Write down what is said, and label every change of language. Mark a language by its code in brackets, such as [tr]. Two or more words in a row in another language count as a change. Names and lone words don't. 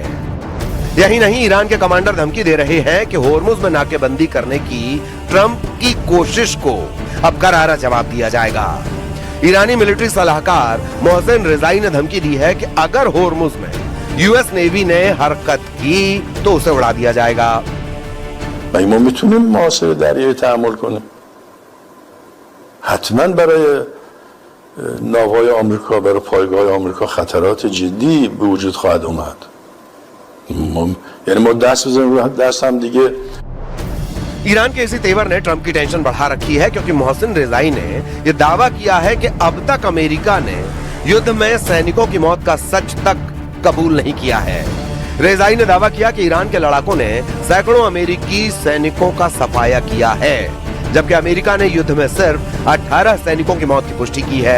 [hi] यही नहीं, ईरान के कमांडर धमकी दे रहे हैं कि होर्मुज में नाकेबंदी करने की ट्रंप की कोशिश को अब करारा जवाब दिया जाएगा। ईरानी मिलिट्री सलाहकार मोहसिन रिजाई ने धमकी दी है कि अगर होर्मुज में यूएस नेवी ने हरकत की तो उसे उड़ा दिया जाएगा। [fa] ما میتونیم محاصره دریایی تحمل کنیم. حتما برای ناوهای آمریکا، برای پایگاه آمریکا خطرات جدی به وجود خواهد اومد. یعنی ما دست بزنیم رو دست هم دیگه. [hi] ईरान के इसी तेवर ने ट्रंप की टेंशन बढ़ा रखी है, क्योंकि मोहसिन रिजाई ने यह दावा किया है कि अब तक अमेरिका ने युद्ध में सैनिकों की मौत का सच तक कबूल नहीं किया है। रेजाई ने दावा किया कि ईरान के लड़ाकों ने सैकड़ों अमेरिकी सैनिकों का सफाया किया है, जबकि अमेरिका ने युद्ध में सिर्फ 18 सैनिकों की मौत की पुष्टि की है।